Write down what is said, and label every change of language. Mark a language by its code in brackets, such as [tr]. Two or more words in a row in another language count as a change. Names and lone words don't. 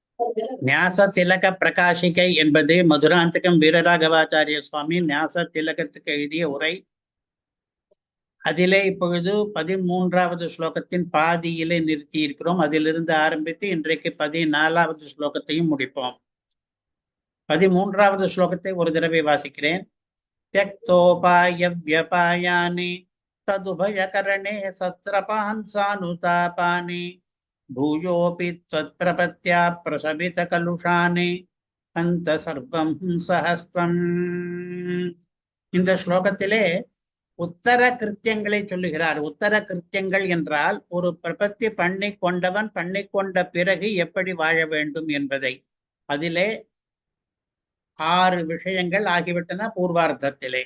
[ta] ஞாச திலக பிரகாசிகை என்பது மதுராந்தகம் வீரராகவாச்சாரிய சுவாமி ஞாச திலகத்துக்கு எழுதிய உரை. அதிலே இப்பொழுது 13வது ஸ்லோகத்தின் பாதியிலே நிறுத்தி இருக்கிறோம். அதிலிருந்து ஆரம்பித்து இன்றைக்கு 14வது ஸ்லோகத்தையும் முடிப்போம். 13வது ஸ்லோகத்தை ஒரு தடவை வாசிக்கிறேன். [sa] त्यक्तोपाय व्यपायानि तदुभयकरणे सत्रपान् सानुतापानि भूयोऽपि त्वत्प्रपत्या प्रशमितकलुषानि अन्त सर्वं सहस्वम्. [ta] இந்த ஸ்லோகத்திலே உத்தர கிருத்தியங்களை சொல்லுகிறார். உத்தர கிருத்தியங்கள் என்றால் ஒரு பிரபத்தி பண்ணி கொண்டவன் பண்ணி கொண்ட பிறகு எப்படி வாழ வேண்டும் என்பதை. அதிலே 6 விஷயங்கள் ஆகிவிட்டன பூர்வார்த்தத்திலே.